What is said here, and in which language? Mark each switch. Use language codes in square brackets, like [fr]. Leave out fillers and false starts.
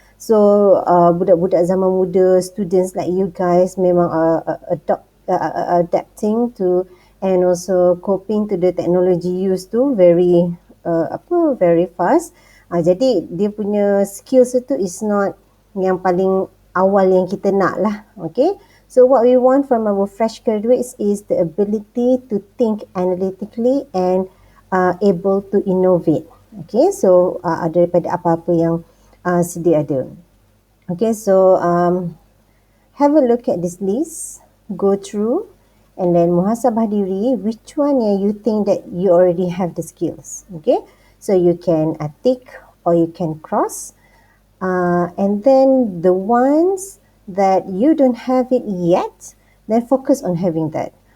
[en] So [ms] budak-budak zaman muda, [en] students like you guys [ms] memang [en] adapting to and also coping to the technology use [ms] tu [en] very very fast. [ms] Jadi dia punya skills itu [en] is not [ms] yang paling awal yang kita nak lah. Okay. [en] So what we want from our fresh graduates is the ability to think analytically and able to innovate. Okay. [ms] So daripada apa-apa yang sedia ada. Okay. [en] So have a look at this list. Go through and then [ms] muhasabah diri, [en] which one [ms] yang [en] you think that you already have the skills. Okay. So you can tick or you can cross. And then the ones that you don't have it yet, then focus on having that.